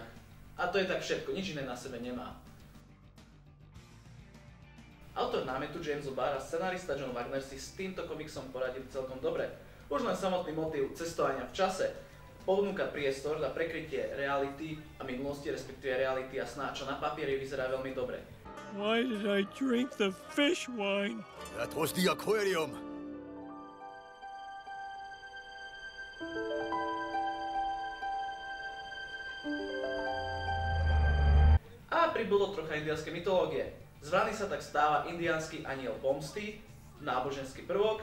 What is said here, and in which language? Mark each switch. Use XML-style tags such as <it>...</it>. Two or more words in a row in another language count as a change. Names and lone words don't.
<sk>A to je tak všetko, nič iné na sebe nemá. Autor námetu James O'Barr a scenarista John Wagner si s týmto komiksom poradili celkom dobre. Už len samotný motív cestovania v čase ponúka priestor na prekrytie reality a minulosti, respektíve reality a sna, čo na papieri vyzerá veľmi dobre.</sk> <en>Why did I drink the fish wine? That was the aquarium.</en> <sk>A pribudlo trocha indiánskej mytológie. Z vrany sa tak stáva indiánsky aniel pomsty, náboženský prvok.</sk>